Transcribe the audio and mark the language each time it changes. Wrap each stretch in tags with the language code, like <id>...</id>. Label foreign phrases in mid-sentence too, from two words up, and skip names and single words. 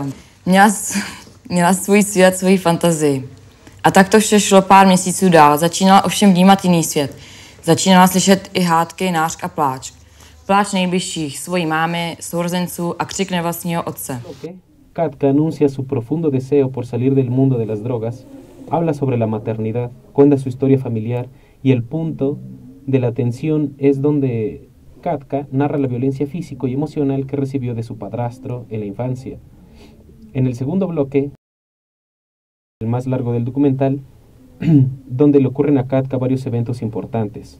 <cs>Měla svůj svět, svoji fantazii. A tak to vše šlo pár měsíců dál. Začínala ovšem vnímat jiný svět. Začínala slyšet i hádky, nářk a pláč. Pláč nejbližších, svojí mámy, sourozenců a křik nevlastního otce.</cs> <es>Katka anuncia su profundo deseo por salir del mundo de las drogas, habla sobre la maternidad, cuenta su historia familiar y el punto de la tensión es donde Katka narra la violencia físico y emocional que recibió de su padrastro en la infancia. En el segundo bloque, el más largo del documental, donde le ocurren a Katka varios eventos importantes.</es>